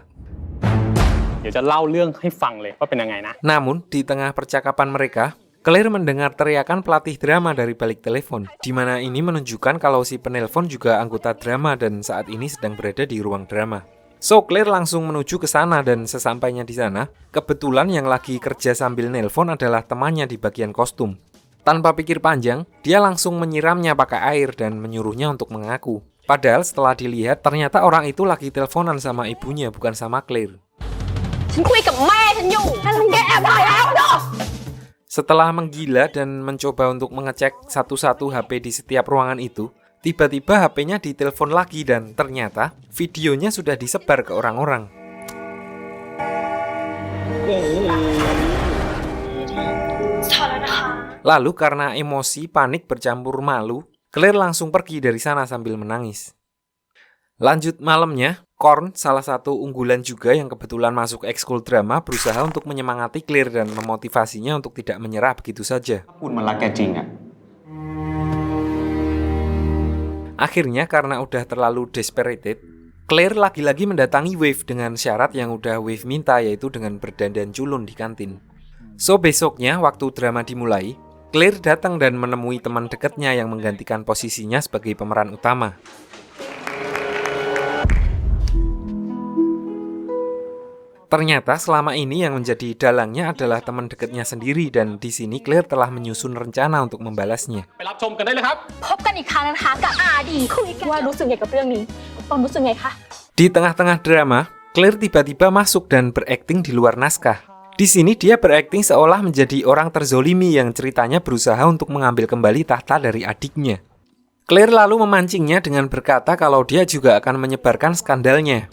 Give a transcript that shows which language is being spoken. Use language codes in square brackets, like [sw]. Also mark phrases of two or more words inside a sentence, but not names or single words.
[th] เดี๋ยวจะเล่าเรื่องให้ฟังเลยว่าเป็นยังไงนะ [id] Namun, di tengah percakapan mereka, Claire mendengar teriakan pelatih drama dari balik telepon, di mana ini menunjukkan kalau si penelpon juga anggota drama dan saat ini sedang berada di ruang drama. So, Claire langsung menuju ke sana dan sesampainya di sana, kebetulan yang lagi kerja sambil nelpon adalah temannya di bagian kostum. Tanpa pikir panjang, dia langsung menyiramnya pakai air dan menyuruhnya untuk mengaku. Padahal setelah dilihat, ternyata orang itu lagi teleponan sama ibunya, bukan sama Claire. [th] ฉันคุยกับแม่ฉันอยู่ฉันแกแอบถ่ายแล้วเนาะ [id] Setelah menggila dan mencoba untuk mengecek satu-satu HP di setiap ruangan itu, tiba-tiba HP-nya ditelepon lagi dan ternyata videonya sudah disebar ke orang-orang. Lalu karena emosi, panik bercampur malu, Claire langsung pergi dari sana sambil menangis. Lanjut malamnya, Korn, salah satu unggulan juga yang kebetulan masuk ekskul drama, berusaha untuk menyemangati Claire dan memotivasinya untuk tidak menyerah begitu saja. [th] พูดมันรักแกจริงอะ [id] Akhirnya karena udah terlalu desperated, Claire lagi-lagi mendatangi Wave dengan syarat yang udah Wave minta, yaitu dengan berdandan culun di kantin. So besoknya waktu drama dimulai, Claire datang dan menemui teman dekatnya yang menggantikan posisinya sebagai pemeran utama. Ternyata selama ini yang menjadi dalangnya adalah teman dekatnya sendiri dan di sini Claire telah menyusun rencana untuk membalasnya. [th] ไปรับชมกันได้เลยครับ พบกันอีกครั้งนะคะกับอาดีคุยกันว่ารู้สึกไงกับเรื่องนี้ตอนรู้สึกไงคะ [id] Di tengah-tengah drama, Claire tiba-tiba masuk dan berakting di luar naskah. Di sini dia berakting seolah menjadi orang terzolimi yang ceritanya berusaha untuk mengambil kembali tahta dari adiknya. Claire lalu memancingnya dengan berkata kalau dia juga akan menyebarkan skandalnya.